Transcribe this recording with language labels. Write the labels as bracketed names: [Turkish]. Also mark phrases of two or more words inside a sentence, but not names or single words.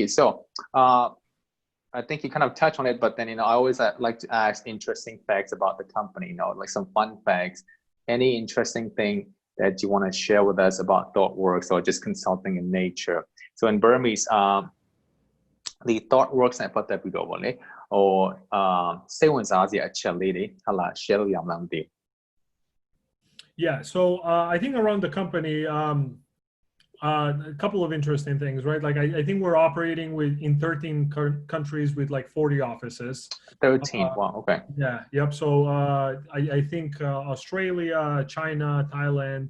[English] So I think you kind of touched on it, but then I always like to ask interesting facts about the company. Like some fun facts. Any interesting thing that you want to share with us about ThoughtWorks or just consulting in nature? So in Burmese, the [Burmese] ThoughtWorks နဲ့ပတ်သက်ပြီးတော့ဗောလေစိတ်ဝင်စားစရာအချက်လေးတွေဟလာ share လုပ်ရမလားမသိဘူး [English] Yeah, so I think around the company, a couple of interesting things, right? Like I think we're operating in 13 countries with like 40 offices. 13, wow, okay. Yeah, yep. So I think Australia, China, Thailand.